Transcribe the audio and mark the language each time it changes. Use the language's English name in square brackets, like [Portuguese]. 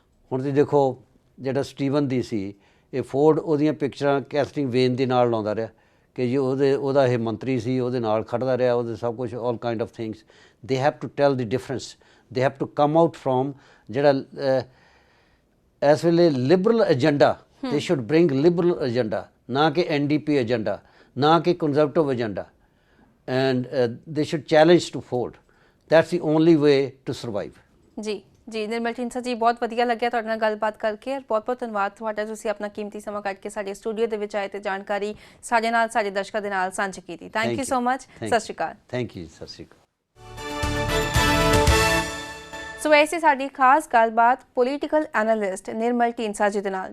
[Punjabi] ਹੁਣ ਤੁਸੀਂ ਦੇਖੋ ਜਿਹੜਾ ਸਟੀਵਨ ਦੀ ਸੀ, ਇਹ ਫੋਰਡ ਉਹਦੀਆਂ ਪਿਕਚਰਾਂ ਕੈਥਰੀਨ ਵੇਨ ਦੇ ਨਾਲ ਲਾਉਂਦਾ ਰਿਹਾ ਕਿ ਜੀ ਉਹਦਾ ਇਹ ਮੰਤਰੀ ਸੀ, ਉਹਦੇ ਨਾਲ ਖੜਦਾ ਰਿਹਾ, ਉਹਦੇ ਸਭ ਕੁਛ [English] All kind of things. They have to tell the difference, they have to come out from [Punjabi] ਜਿਹੜਾ ਇਸ ਵੇਲੇ [English] Liberal agenda. They should bring liberal agenda, [Punjabi] ਨਾ ਕਿ [English] NDP agenda, ਨਾ ਕਿ conservative agenda. And they should challenge to Ford. That's the only way to survive. [Punjabi] ਜੀ ਜੀ ਨਿਰਮਲ ਢੀਂਡਸਾ ਜੀ, ਬਹੁਤ ਵਧੀਆ ਲੱਗਿਆ ਤੁਹਾਡੇ ਨਾਲ ਗੱਲਬਾਤ ਕਰਕੇ। ਬਹੁਤ ਬਹੁਤ ਧੰਨਵਾਦ ਤੁਹਾਡਾ, ਤੁਸੀਂ ਆਪਣਾ ਕੀਮਤੀ ਸਮਾਂ ਕੱਢ ਕੇ ਸਾਡੇ ਸਟੂਡੀਓ ਦੇ ਵਿੱਚ ਆਏ ਤੇ ਜਾਣਕਾਰੀ ਸਾਡੇ ਨਾਲ, ਸਾਡੇ ਦਰਸ਼ਕਾਂ ਦੇ ਨਾਲ ਸਾਂਝੀ ਕੀਤੀ। [English] Thank you so much. ਸਤਿ ਸ਼੍ਰੀ ਅਕਾਲ। Thank you. ਸਤਿ ਸ਼੍ਰੀ ਅਕਾਲ। [Punjabi] ਸੋ ਐਸੀ ਸਾਡੀ ਖਾਸ ਗੱਲਬਾਤ ਪੋਲੀਟੀਕਲ ਐਨਾਲਿਸਟ ਨਿਰਮਲ ਢੀਂਡਸਾ ਜੀ ਦੇ ਨਾਲ।